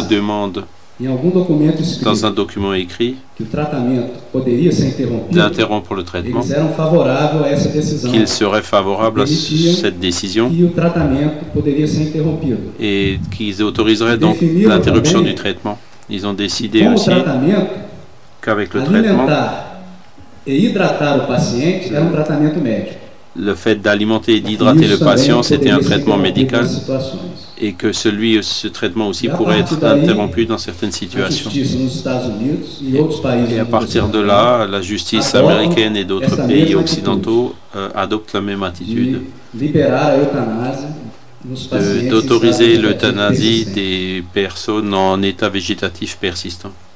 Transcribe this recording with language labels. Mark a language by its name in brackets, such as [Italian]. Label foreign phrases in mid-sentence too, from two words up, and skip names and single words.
[Portuguese] solicitassem [French] demandent [Portuguese] em algum documento escrito [French] dans un document écrit [Portuguese] que o tratamento poderia ser interrompido, [French] d'interrompre le traitement, [Portuguese] eles eram favoráveis a essa decisão [French] qu'ils seraient favorables à cette décision [Portuguese] e o tratamento poderia ser interrompido. [French] et qu'ils autoriseraient donc l'interruption du traitement. Ils ont décidé [Portuguese] Com o [French] aussi [Portuguese] tratamento, [French] qu'avec le traitement, [Portuguese] alimentar e hidratar o paciente era um tratamento médico. [French] le fait d'alimenter et d'hydrater le [Portuguese] Isso também [French] patient, c'était un [Portuguese] poderia ser [French] traitement [Portuguese] interrompido [French] médical [Portuguese] nas situações. [French] et que ce traitement aussi pourrait être interrompu dans certaines situations. Et à partir de là, la justice américaine et d'autres pays occidentaux adoptent la même attitude d'autoriser l'euthanasie des personnes en état végétatif persistant.